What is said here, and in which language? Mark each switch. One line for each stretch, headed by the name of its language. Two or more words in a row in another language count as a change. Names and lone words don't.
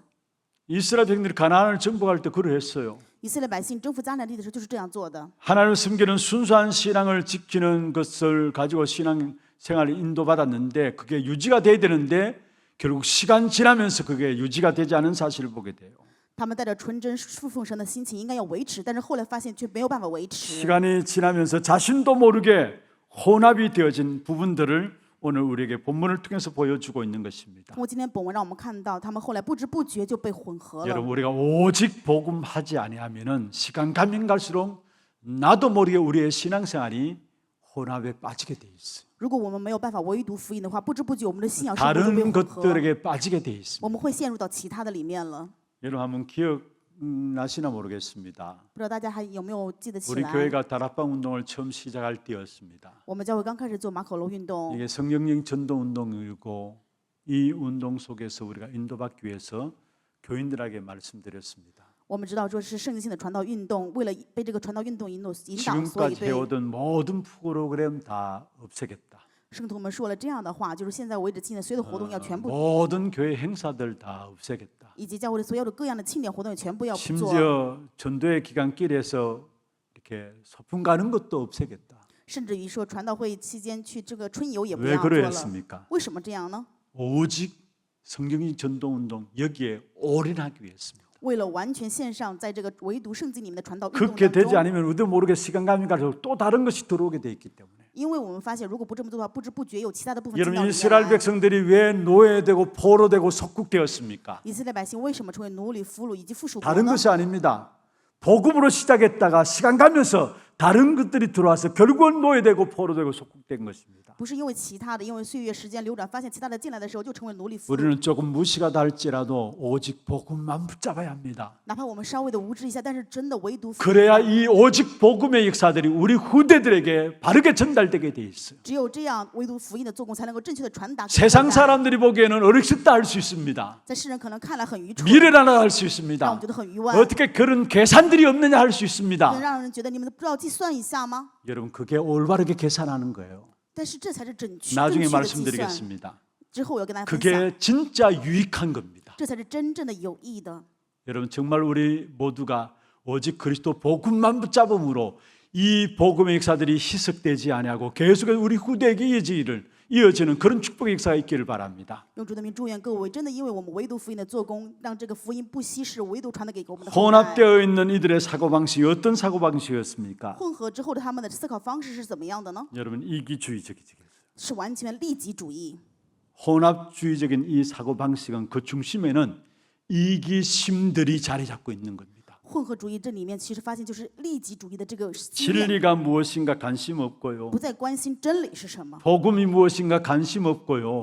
Korean: 이스라엘 백성들이 가나안을 정복할 때 그러했어요.
Chinese: 以色列百姓征服迦南地的时候就是这样做的。
Korean: 하나님을 섬기는 순수한 신앙을 지키는 것을 가지고 신앙 생활을 인도받았는데 그게 유지가 돼야 되는데 결국 시간 지나면서 그게 유지가 되지 않은 사실을 보게 돼요.
Chinese: 他们带着纯真侍奉神的心情应该要维持，但是后来发现却没有办法维持。
Korean: 시간이 지나면서 자신도 모르게 혼합이 되어진 부분들을 오늘 우리에게 본문을 통해서 보여주고 있는 것입니다.
Chinese: 通过今天本文让我们看到，他们后来不知不觉就被混合了。
Korean: 여러분 우리가 오직 복음하지 아니하면은 시간 가면 갈수록 나도 모르게 우리의 신앙생활이 혼합에 빠지게 돼 있어요.
Chinese: 如果我们没有办法唯独福音的话，不知不觉我们的信仰生活就被
Korean: 다른
Chinese: 混合，
Korean: 것들에게 빠지게 돼 있습니다.
Chinese: 我们会陷入到其他的里面了。
Korean: 여러분 한번 기억나시나 모르겠습니다.
Chinese: 不知道大家还有没有记得起
Korean: 우리
Chinese: 来？
Korean: 교회가 다락방 운동을 처음 시작할 때였습니다.
Chinese: 我们教会刚开始做马可楼运动，
Korean: 이게 성령령 전도 운동이고 이 운동 속에서 우리가 인도받기 위해서 교인들에게 말씀드렸습니다.
Chinese: 我们知道这是圣经性的传道运动，为了被这个传道运动引导，所以
Korean: 지금까지
Chinese: 对
Korean: 해오던 모든 프로그램 다 없애겠다.
Chinese: 圣徒们说了这样的话，就是现在为止庆典所有的活动要全部，
Korean: 모든 교회 행사들 다 없애겠다.
Chinese: 以及教会的所有的各样的庆典活动也全部要不做，
Korean: 심지어 전도의 기간길에서 이렇게 소풍 가는 것도 없애겠다.
Chinese: 甚至于说传道会期间去这个春游也不
Korean: 왜
Chinese: 要做了。
Korean: 그러했습니까?
Chinese: 为什么这样呢？
Korean: 오직 성경인 전도운동 여기에 올인하기 위해서입니다.
Chinese: 为了完全献上在这个唯独圣经里面的传道运动
Korean: 그렇게
Chinese: 当
Korean: 되지
Chinese: 中，
Korean: 않으면 우리 모르게 시간 가면 갈수록 또 다른 것이 들어오게 돼 있기 때문에.
Chinese: 因为我们发现，如果不这么做的话，不知不觉有其他的部分进到
Korean: 여러분
Chinese: 里面
Korean: 이스라엘
Chinese: 来。
Korean: 백성들이 왜 노예되고 포로되고 속국되었습니까?
Chinese: 以色列百姓为什么成为奴隶、俘虏以及附属国
Korean: 다른
Chinese: 呢？
Korean: 것이 아닙니다. 복음으로 시작했다가 시간 가면서 다른 것들이 들어와서 결국은 노예되고 포로되고 속국된 것입니다.
Chinese: 不是因为其他的，因为岁月时间流转，发现其他的进来的时候就成为奴隶、俘虏。
Korean: 우리는 조금 무시가 할지라도 오직 복음만 붙잡아야 합니다.
Chinese: 哪怕我们稍微的无知一下，但是真的唯独福音
Korean: 그래야 이 오직 복음의 역사들이 우리 후대들에게 바르게 전달되게 돼 있어요.
Chinese: 只有这样，唯独福音的做工才能够正确的传达给
Korean: 세상
Chinese: 后代。
Korean: 사람들이 보기에는 어렵다 할 수 있습니다.
Chinese: 在世人可能看来很愚蠢，
Korean: 미래라나 할 수
Chinese: 让我
Korean: 있습니다.
Chinese: 们觉得很愚妄，
Korean: 어떻게 그런 계산들이 없느냐 할 수
Chinese: 能
Korean: 있습니다.
Chinese: 让人觉得你们不知道计算一下吗？
Korean: 여러분 그게 올바르게 계산하는 거예요.
Chinese: 但是这才是正确
Korean: 나중에
Chinese: 的计算。
Korean: 말씀드리겠습니다.
Chinese: 之后我要跟大家分享，
Korean: 그게 진짜 유익한 겁니다.
Chinese: 这才是真正的有益的。
Korean: 여러분 정말 우리 모두가 오직 그리스도 복음만 붙잡음으로 이 복음의 역사들이 희석되지 아니하고 계속해서 우리 후대에게 이어지는 그런 축복의 역사가 있기를 바랍니다.
Chinese: 用主的名祝愿各位，真的因为我们唯独福音的做工，让这个福音不稀释，唯独传的给我们的后代。
Korean: 혼합되어 있는 이들의 사고방식이 어떤 사고방식이었습니까?
Chinese: 混合之后的他们的思考方式是怎么样的呢？
Korean: 여러분 이기주의적이죠.
Chinese: 是完全利己主义。
Korean: 혼합주의적인 이 사고방식은 그 중심에는 이기심들이 자리 잡고 있는 겁니다.
Chinese: 混合主义这里面其实发现就是利己主义的这个心念，
Korean: 진리가 무엇인가 관심 없고요.
Chinese: 不再关心真理是什么，
Korean: 복음이 무엇인가 관심 없고요.